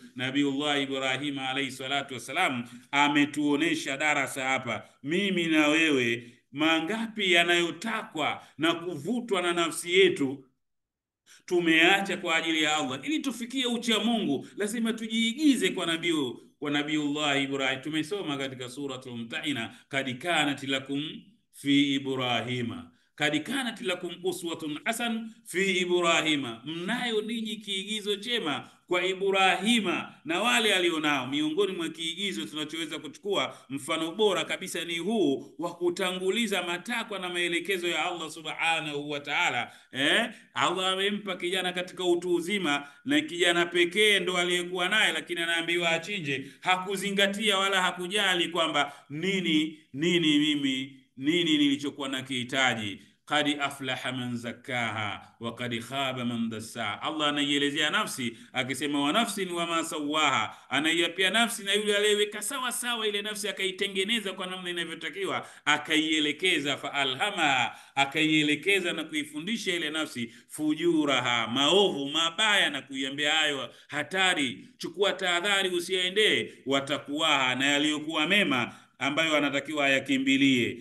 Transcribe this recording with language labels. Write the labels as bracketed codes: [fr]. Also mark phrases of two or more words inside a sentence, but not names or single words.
[sw] Nabiullah Ibrahim [ar] عليه الصلاة والسلام [sw] ametuonesha darasa hapa, mimi na wewe, mangapi yanayotakwa na kuvutwa na nafsi yetu tumeacha kwa ajili ya Allah. Ili tufikie ucha Mungu lazima tujiigize kwa Nabiullah Ibrahim. Tumesoma katika suratul Mumtahina, [ar] قد كانت لكم في إبراهيم قد كانت لكم أسوة حسنة في إبراهيم, [sw] mnayo ninyi kiigizo chema kwa Ibrahima na wale alionao. Miongoni mwa kiigizo tunachoweza kuchukua, mfano bora kabisa ni huu wa kutanguliza matakwa na maelekezo ya Allah [ar] سبحانه وتعالى. [sw] Allah amempa kijana katika utu uzima, na kijana pekee ndo aliyekuwa naye, lakini anaambiwa achinje. Hakuzingatia wala hakujali kwamba nini nilichokuwa na kihitaji. [ar] قد أفلح من زكاها وقد خاب من دساها. [sw] Allah anaielezea nafsi akisema [ar] ونفس وما سواها, [sw] anaiapia nafsi na yule aliyeweka sawa sawa ile nafsi, akaitengeneza kwa namna inavyotakiwa, akaielekeza. [ar] فألهم, [sw] akaielekeza na kuifundisha ile nafsi fujuraha, maovu mabaya, na kuiambia hayo hatari, chukua tahadhari usiendee, watakuwaha, na yaliyokuwa mema ambayo anatakiwa ayakimbilie.